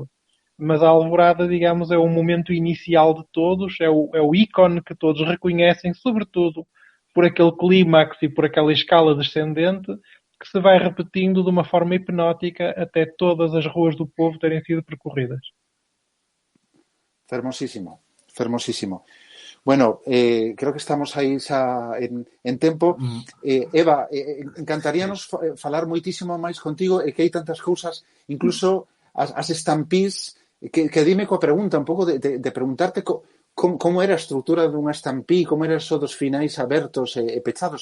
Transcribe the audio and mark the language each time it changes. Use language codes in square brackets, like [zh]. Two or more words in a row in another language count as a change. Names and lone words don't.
[pt] Mas a Alvorada, digamos, é o momento inicial de todos, é o ícone que todos reconhecem, sobretudo por aquele clímax e por aquela escala descendente que se vai repetindo de uma forma hipnótica até todas as ruas do povo terem sido percorridas. [gl] Fermosísimo, fermosísimo. Bueno, creo que estamos aí xa en tempo. Eva, encantaríanos falar moitísimo máis contigo e que hai tantas cousas, incluso as estampís, que dime coa pregunta, un pouco de preguntarte como era a estrutura dunha estampí, como era eso dos finais abertos e pechados.